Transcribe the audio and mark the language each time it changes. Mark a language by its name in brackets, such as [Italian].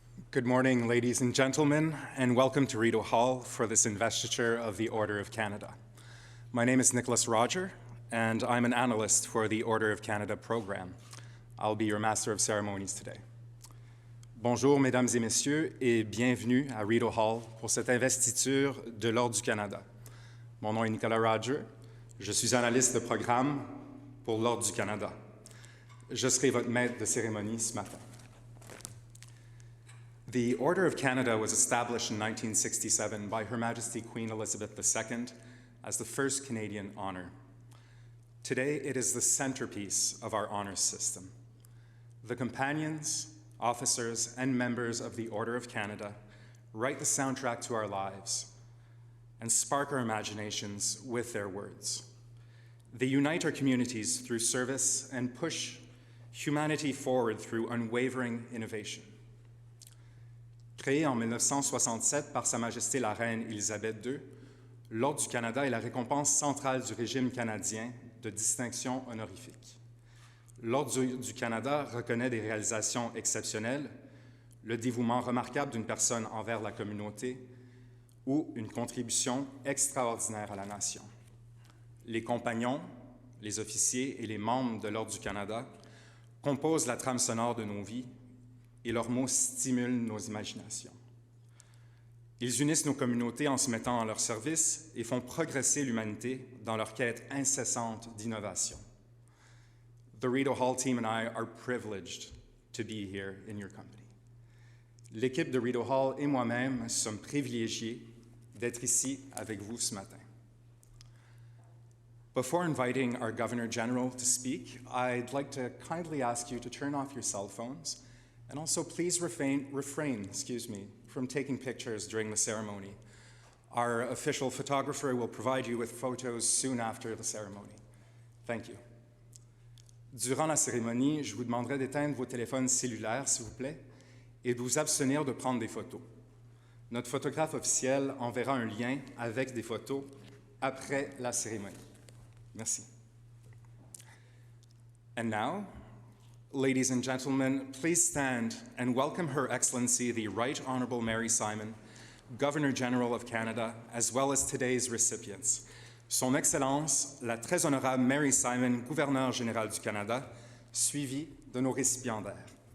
[English] Good morning, ladies and gentlemen, and welcome to Rideau Hall for this investiture of the Order of Canada. My name is Nicholas Roger, and I'm an analyst for the Order of Canada program. I'll be your Master of Ceremonies today. [French] Bonjour, mesdames et messieurs, et bienvenue à Rideau Hall pour cette investiture de l'Ordre du Canada. Mon nom est Nicolas Roger, je suis analyste de programme pour l'Ordre du Canada. Je serai votre maître de cérémonie ce matin. [English] The Order of Canada was established in 1967 by Her Majesty Queen Elizabeth II as the first Canadian honour. Today, it is the centerpiece of our honours system. The companions, officers, and members of the Order of Canada write the soundtrack to our lives and spark our imaginations with their words. They unite our communities through service and push humanity forward through unwavering innovation. [French] Créé en 1967 par Sa Majesté la Reine Élisabeth II, l'Ordre du Canada est la récompense centrale du régime canadien de distinction honorifique. L'Ordre du Canada reconnaît des réalisations exceptionnelles, le dévouement remarquable d'une personne envers la communauté ou une contribution extraordinaire à la nation. Les compagnons, les officiers et les membres de l'Ordre du Canada composent la trame sonore de nos vies et leurs mots stimulent nos imaginations. Ils unissent nos communautés en se mettant à leur service et font progresser l'humanité dans leur quête incessante d'innovation. [English] The Rideau Hall team and I are privileged to be here in your company. [French] L'équipe de Rideau Hall et moi-même sommes privilégiés d'être ici avec vous ce matin. [English] Before inviting our Governor General to speak, I'd like to kindly ask you to turn off your cell phones and also please refrain from taking pictures during the ceremony. Our official photographer will provide you with photos soon after the ceremony. Thank you. [French] Durant la cérémonie, je vous demanderai d'éteindre vos téléphones cellulaires, s'il vous plaît, et de vous abstenir de prendre des photos. Notre photographe officiel enverra un lien avec des photos après la cérémonie. Merci. [English] And now, ladies and gentlemen, please stand and welcome Her Excellency the Right Honourable Mary Simon, Governor General of Canada, as well as today's recipients. [French] Son Excellence, la très honorable Mary Simon, Gouverneur général du Canada, suivie de nos récipiendaires.